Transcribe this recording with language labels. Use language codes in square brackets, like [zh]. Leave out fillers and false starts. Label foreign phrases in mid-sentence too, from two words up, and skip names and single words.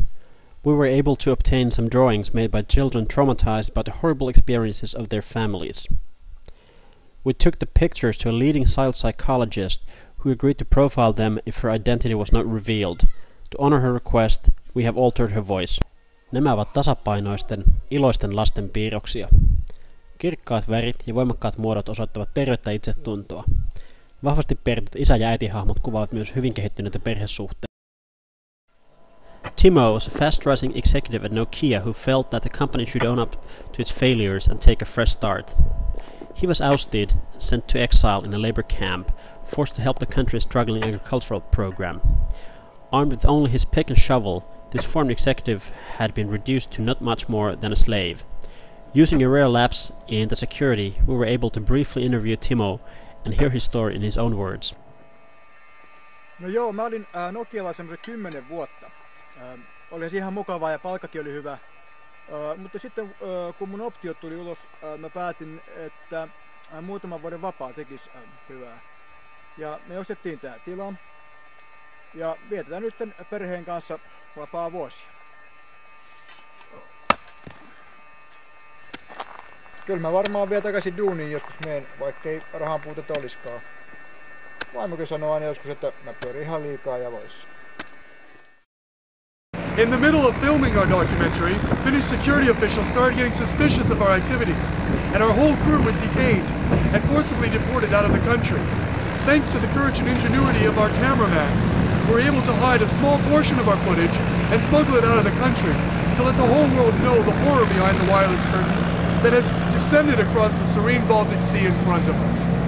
[en] We were able to obtain some drawings made by children traumatized by the horrible experiences of their families. We took the pictures to a leading child psychologist who agreed to profile them if her identity was not revealed. To honor her request, we have altered her voice. [fi] Nämä ovat tasapainoisten, iloisten lasten piirroksia. Kirkkaat värit ja voimakkaat muodot osoittavat tervettä itsetuntoa. Vahvasti perityt isä- ja äitihahmot kuvaavat myös hyvin kehittyneitä perhesuhteita. [en] Timo was a fast-rising executive at Nokia who felt that the company should own up to its failures and take a fresh start. He was ousted and sent to exile in a labor camp, forced to help the country's struggling agricultural program. Armed with only his pick and shovel, this foreign executive had been reduced to not much more than a slave. Using a rare lapse in the security, we were able to briefly interview Timo and hear his story in his own words. [fi] No joo, mä olin Nokialla semmoisen 10 vuotta. Oli ihan mukavaa ja palkkakin oli hyvä. Mutta sitten kun mun optiot tuli ulos, mä päätin, että muutaman vuoden vapaa tekisi hyvää. Ja me ostettiin tää tila ja vietetään nyt perheen kanssa vapaa vuosia. Kyllä mä varmaan vielä takaisin duuniin joskus meen, vaikkei rahan puutetta olisikaan. Vaimokin sanoo aina joskus, että mä pyörin ihan liikaa jaloissa. [en] In the middle of filming our documentary, Finnish security officials started getting suspicious of our activities, and our whole crew was detained and forcibly deported out of the country. Thanks to the courage and ingenuity of our cameraman, we were able to hide a small portion of our footage and smuggle it out of the country to let the whole world know the horror behind the wireless curtain that has descended across the serene Baltic Sea in front of us.